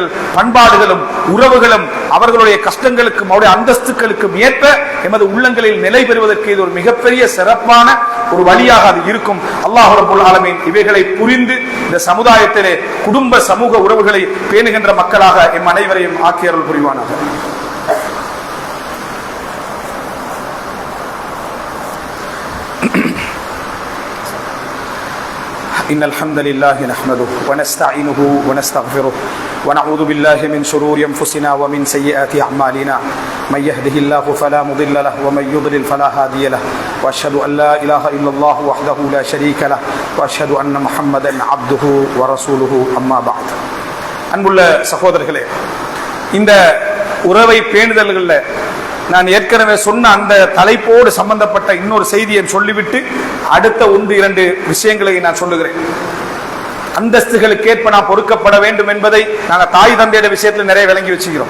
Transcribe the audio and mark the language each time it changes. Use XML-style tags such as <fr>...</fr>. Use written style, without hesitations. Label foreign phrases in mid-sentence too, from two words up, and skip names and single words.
<ta>பண்பாடுகளும் உறவுகளும் அவர்களுடைய கஷ்டங்களுக்கும் அவருடைய அந்தஸ்துகளுக்கும் ஏற்ப எமது உள்ளங்களில் நிலை பெறுவதற்கு இது ஒரு மிகப்பெரிய சிறப்பான ஒரு வழியாக அது இருக்கும்.</ta> <ar>الله رب العالمين</ar> <ta>இவைகளை புரிந்து இந்த சமுதாயத்திலே குடும்ப சமூக உறவுகளை பேணுகின்ற மக்களாக எம் அனைவரையும் ஆக்கி அருள் புரிவானாக.</ta> <ar>إن الحمد لله نحمده ونستعينه ونستغفره ونعوذ بالله من شرور أنفسنا ومن سيئات أعمالنا من يهده الله فلا مضل له ومن يضلل فلا هادي له وأشهد أن لا إله إلا الله وحده لا شريك له وأشهد أن محمدا عبده ورسوله أما بعد.</ar> <ta>அன்புள்ள சகோதரர்களே, இந்த உறவை பேணுதல்களில் நான் ஏற்கனவே சொன்ன அந்த தலைப்போடு சம்பந்தப்பட்ட இன்னொரு செய்தியை சொல்லிவிட்டு அடுத்த 1-2 விஷயங்களை நான் சொல்லுகிறேன். அந்தஸ்துகளுக்கேற்ப நாம் பொறுக்கப்பட வேண்டும் என்பதை நாங்கள் தாய் தந்தையுடைய விஷயத்தில் நிறைய விளங்கி வச்சுக்கிறோம்.</ta>